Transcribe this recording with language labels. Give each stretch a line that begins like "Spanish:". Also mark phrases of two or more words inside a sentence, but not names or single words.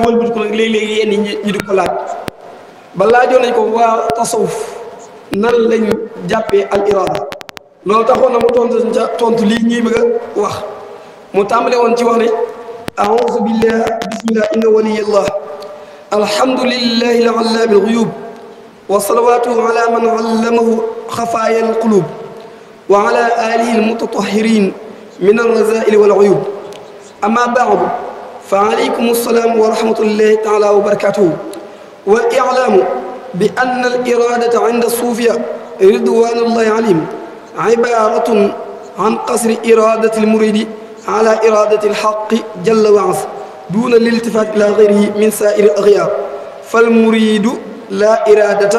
Wolof: wëlbati ko nag léeg-léeg yenn ñi di ko laaj ba laajoon nañ ko waa tasawuf nan lañ jàppee al irada loolu taxoon na mu tontu lii ñuy bëgg a wax mu tàmbale woon ci wax ne
Arabic: أعوذ بالله بسم الله إن ولي الله الحمد لله العلام الغيوب وصلواته على من علمه خفايا القلوب وعلى آله المتطهرين من الرذائل والعيوب أما بعد فعليكم السلام ورحمة الله تعالى وبركاته والإعلام بأن الإرادة عند الصوفية رضوان الله عليهم عبارة عن قصر إرادة المريد على إرادة الحق جل وعز دون الالتفات إلى غيره من سائر الأغيار فالمريد لا إرادة